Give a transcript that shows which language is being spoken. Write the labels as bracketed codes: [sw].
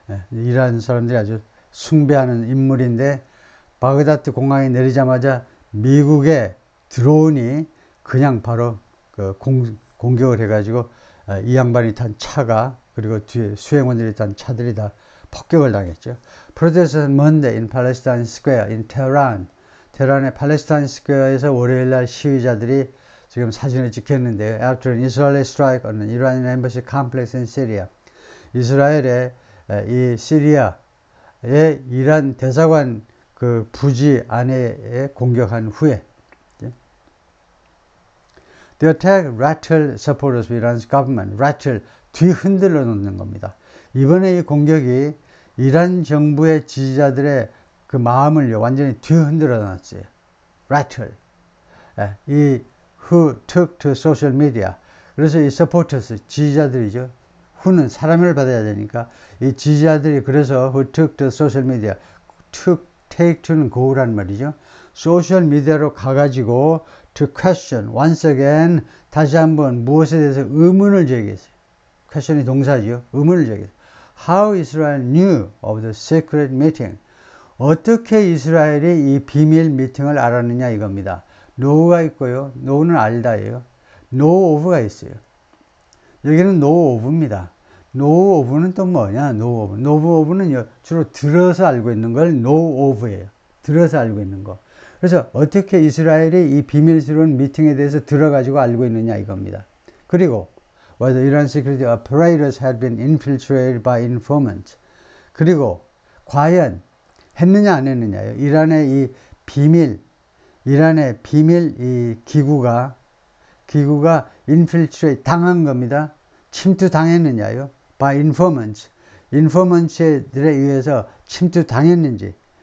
[ko] 이란 사람들이 아주 숭배하는 인물인데 바그다드 공항에 내리자마자 미국의 드론이 그냥 바로 공격을 해가지고 이 양반이 탄 차가, 그리고 뒤에 수행원들이 탄 차들이 다 폭격을 당했죠. [en] Protesters Monday in Palestine Square in Tehran. [ko] 테헤란의 팔레스타인 스퀘어에서 월요일날 시위자들이 지금 사진을 찍혔는데요. [en] After an Israeli strike on an Iranian embassy complex in Syria. [ko] 이스라엘의 이 시리아의 이란 대사관 그 부지 안에 공격한 후에 [en] The attack rattled supporters of Iran's government. [ko] rattle, 뒤흔들어 놓는 겁니다. 이번에 이 공격이 이란 정부의 지지자들의 그 마음을요, 완전히 뒤흔들어 놨어요. [en] rattle. 이 who took to social media. [ko] 그래서 이 supporters, 지지자들이죠. who는 사람을 받아야 되니까 이 지지자들이 그래서 [en] who took to social media. [ko] take to는 go라는 말이죠. 소셜 미디어로 가가지고 [en] to question, once again, [ko] 다시 한번 무엇에 대해서 의문을 제기했어요. question이 동사죠. 의문을 제기했어요. [en] How Israel knew of the secret meeting. [ko] 어떻게 이스라엘이 이 비밀 미팅을 알았느냐 이겁니다. know가 있고요. know는 알다예요. know of가 있어요. 여기는 know of입니다. know of는 또 뭐냐? know of는 주로 들어서 알고 있는 걸 know of예요. 들어서 알고 있는 거. 그래서 어떻게 이스라엘이 이 비밀스러운 미팅에 대해서 들어가지고 알고 있느냐 이겁니다. 그리고 [en] whether Iran security operators had been infiltrated by informants. [ko] 그리고 과연 했느냐 안 했느냐요. 이란의 비밀 이 기구가 infiltrate 당한 겁니다. 침투 당했느냐요. [en] by informants. [ko] informants들에 의해서 침투 당했는지.